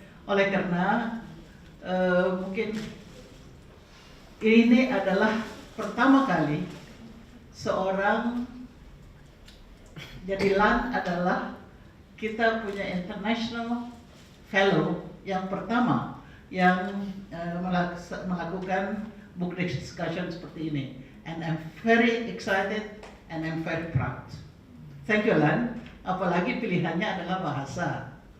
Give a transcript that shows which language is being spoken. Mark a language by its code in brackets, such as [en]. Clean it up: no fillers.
[id] Oleh karena mungkin ini adalah pertama kali seorang, jadi Lan adalah kita punya international fellow yang pertama yang melakukan book discussion seperti ini. [en] And I'm very excited and I'm very proud. Thank you, Lan. [id] Apalagi pilihannya adalah bahasa.